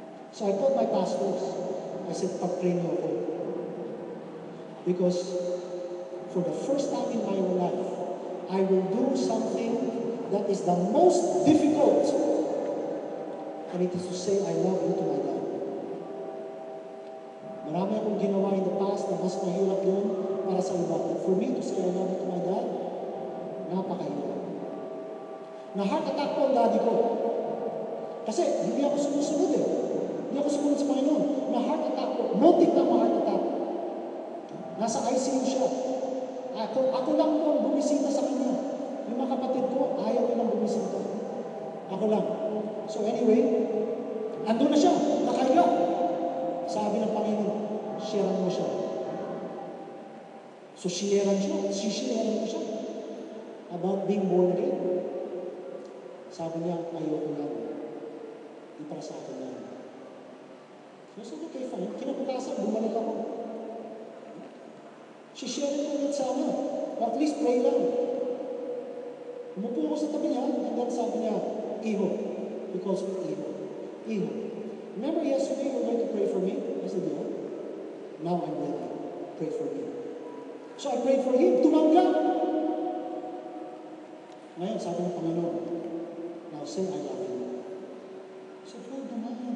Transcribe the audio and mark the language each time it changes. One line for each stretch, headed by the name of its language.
English: So I told my pastors, I said,
Filipino: pag-pray niyo ako.
English: Because for the first time in my life, I will do something that is the most difficult. And it is to say, I love you to my dad.
Filipino: Marami akong ginawa
English: in the past
Filipino: na mas mahirap yun para sa iba.
English: But for me to say, I love you to my dad,
Filipino: napakahirap. Na-heart attack po ang daddy ko. Kasi hindi ako sumusunod eh. Hindi ako sumunod sa Panginoon. Na-heart attack po. Multi na ma-heart attack. Nasa ICU siya. Ako lang po ang bumisita sa kanya. Yung mga kapatid ko, ayaw nilang bumisita. Ako lang.
English: So anyway,
Filipino: Andun na siya, nakahiga. Sabi ng Panginoon, sharean mo siya. So sharean mo siya about being born again. Sabi niya, ayoko yan. Di para sa akin yan. So sabi, okay, fine. Kinabukasan, bumalik ako. Share ko ulit sana. Or at least pray lang. Umupo ako sa tabi niya,
English: and then
Filipino: sabi niya, Iho.
English: He calls me Iho. Iho. Remember yesterday you were going to pray for me? I said, yeah. Now I'm ready. Pray for me. So I prayed for him.
Filipino: Tumanggap. Ngayon, sabi ng Panginoon,
English: now say I love you.
Filipino: So, Lord naman.